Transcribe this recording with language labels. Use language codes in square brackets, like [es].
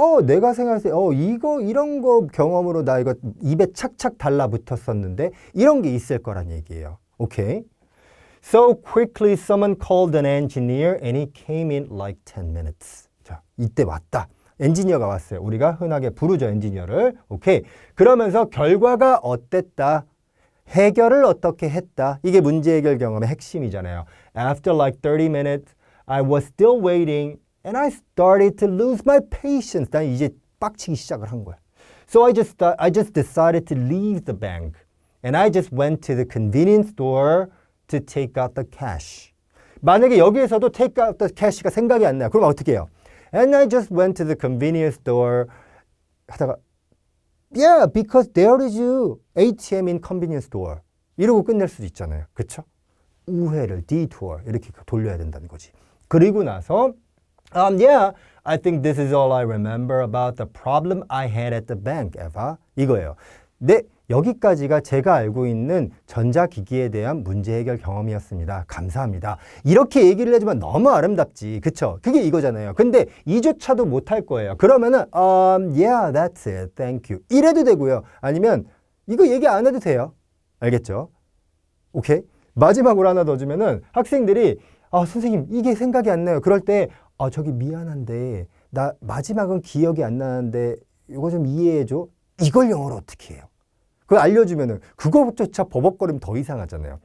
[ko] 내가 생각했을 때, 이런 거 경험으로 나 이거 입에 착착 달라붙었었는데, 이런 게 있을 거란 얘기예요. 오케이? [en] So quickly someone called an engineer and he came in like 10 minutes. [ko] 자, 이때 왔다. 엔지니어가 왔어요. 우리가 흔하게 부르죠, 엔지니어를. 오케이. 그러면서 결과가 어땠다? 해결을 어떻게 했다? 이게 문제 해결 경험의 핵심이잖아요. [en] After like 30 minutes, I was still waiting and I started to lose my patience. [ko] 난 이제 빡치기 시작을 한 거야. [en] So I just decided to leave the bank and I just went to the convenience store to take out the cash. [ko] 만약에 여기에서도 [en] take out the cash [ko] 가 생각이 안 나요. 그럼 어떻게 해요? [en] And I just went to the convenience store [ko] 하다가 [en] Yeah, because there is ATM in convenience store. [ko] 이러고 끝낼 수도 있잖아요. 그렇죠? 우회를 detour 이렇게 돌려야 된다는 거지. 그리고 나서 [en] Yeah, I think this is all I remember about the problem I had at the bank, Eva. [ko] 이거예요. 네, 여기까지가 제가 알고 있는 전자기기에 대한 문제 해결 경험이었습니다. 감사합니다. 이렇게 얘기를 해주면 너무 아름답지. 그쵸? 그게 이거잖아요. 근데 이조차도 못할 거예요. 그러면은 [en] Yeah, that's it. Thank you. [ko] 이래도 되고요. 아니면 이거 얘기 안 해도 돼요. 알겠죠? 오케이? 마지막으로 하나 더 주면은 학생들이 선생님 이게 생각이 안 나요. 그럴 때 저기 미안한데 나 마지막은 기억이 안 나는데 이거 좀 이해해줘. 이걸 영어로 어떻게 해요? 그걸 알려주면은 그거조차 버벅거리면 더 이상하잖아요.